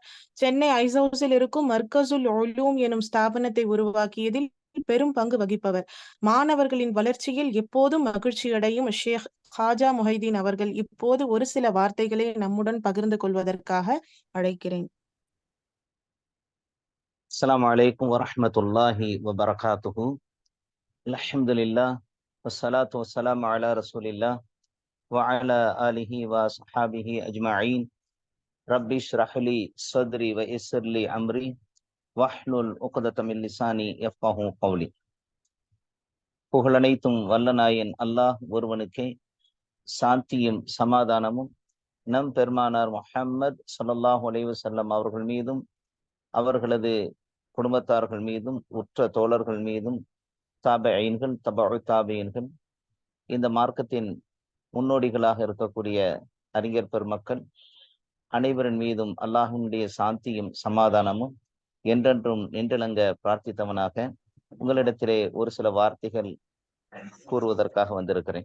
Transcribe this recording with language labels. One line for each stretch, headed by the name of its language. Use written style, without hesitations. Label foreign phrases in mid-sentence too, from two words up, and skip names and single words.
Tamil: சென்னை ஐசவுஸில் இருக்கும் மர்கசுல் உலூம் எனும் ஸ்தாபனத்தை உருவாக்கியதில் பெரும் பங்கு வகிப்பவர். மாணவர்களின் வளர்ச்சியில் எப்போதும் மகிழ்ச்சியடையும் ஷேக் காஜா மொஹைதீன் அவர்கள் இப்போது ஒரு சில வார்த்தைகளை நம்முடன் பகிர்ந்து கொள்வதற்காக அழைக்கிறேன்.
Arabic: السلام عليكم ورحمة الله وبركاته. الحمد لله والصلاة والسلام على رسول الله وعلى آله وصحابه أجمعين. ربي اشرح لي صدري ويسر لي أمري واحلل عقدة من لساني يفقهوا قولي.
Tamil: புகழனைத்தும் வல்லநாயன் அல்லாஹ் ஒருவனுக்கே சாந்தியும் சமாதானமும் நம் பெருமானார் முஹம்மது ஸல்லல்லாஹு
Arabic: عليه وسلم
Tamil: அவர்கள் மீதும் அவர்களது குடும்பத்தார்கள் மீதும் உற்ற தோழர்கள் மீதும் தாபையீன்கள் தபஉ தாபையீன்கள் இந்த மார்க்கத்தின் முன்னோடிகளாக இருக்கக்கூடிய அறிஞர் பெருமக்கள் அனைவரின் மீதும் அல்லாஹ்வினுடைய சாந்தியும் சமாதானமும் என்றென்றும் நின்றலங்க பிரார்த்தித்தவனாக உங்களிடத்திலே ஒரு சில வார்த்தைகள் கூறுவதற்காக வந்திருக்கிறேன்.